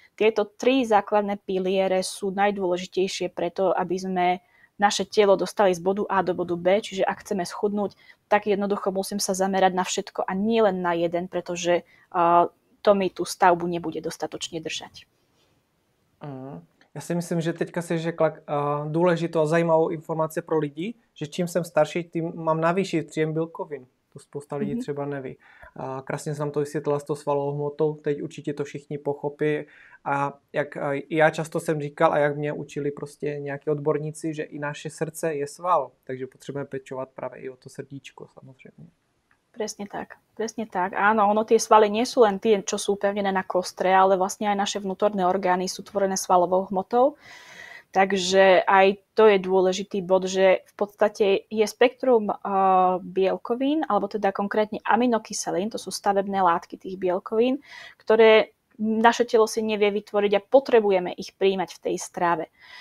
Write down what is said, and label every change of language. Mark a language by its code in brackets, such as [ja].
[sk] tieto 3 základné piliere sú najdôležitejšie preto, aby sme naše telo dostali z bodu A do bodu B, čiže ak chceme schudnúť, tak jednoducho musím sa zamerať na všetko a nie len na jeden, pretože to mi tú stavbu nebude dostatočne držať. [cs] Já si myslím, že teďka si řekla důležitou a zajímavou informaci pro lidi, že čím jsem starší, tím mám navýšit příjem bílkovin. To spousta lidí třeba neví. Krásně jsem to vysvětlila s tou svalovou hmotou, teď určitě to všichni pochopí. A jak já často jsem říkal a jak mě učili prostě nějaký odborníci, že i naše srdce je sval, takže potřebujeme pečovat právě i o to srdíčko samozřejmě. [sk] Presne tak. Áno, tie svaly nie sú len tie, čo sú upevnené na kostre, ale vlastne aj naše vnútorné orgány sú tvorené svalovou hmotou. Takže aj to je dôležitý bod, že v podstate je spektrum bielkovín, alebo teda konkrétne aminokyselín, to sú stavebné látky tých bielkovín, ktoré naše telo si nevie vytvoriť a potrebujeme ich príjmať v tej strave.